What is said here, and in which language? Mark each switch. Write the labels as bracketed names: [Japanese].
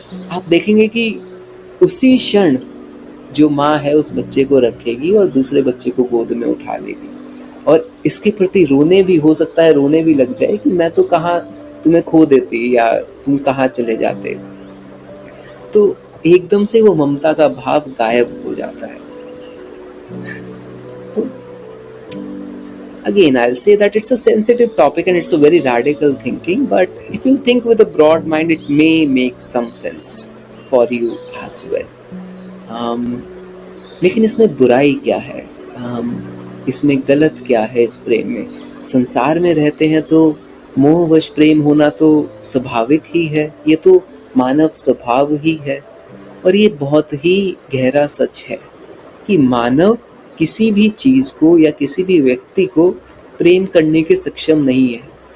[Hindi] आप देखेंगे कि उसी क्षण जो माँ है उस बच्चे को रखेगी और दूसरे बच्चे को गोद में उठा लेगी, और इसके प्रति रोने भी, हो सकता है रोने भी लग जाए कि मैं तो कहाँ तुम्हें खो देती, या तुम कहाँ चले जाते। तो एकदम से वो ममता का भाव गायब हो जाता है। तो [English] again, I'll say that it's a sensitive topic and it's a very radical thinking, but if you think with a broad mind, it may make some sense for you as well. [Hindi] लेकिन इसमें बुराई क्या है? इसमें गलत क्या है इस प्रेम में? संसार में रहते हैं तो मोहवश प्रेम होना तो स्वाभाविक ही है, ये तो मानव स्वभाव ही है। और ये बहुत ही गहरा सच है कि मानव किसी भी चीज़ को या किसी भी व्यक्ति को प्रेम करने के सक्षम नहीं है।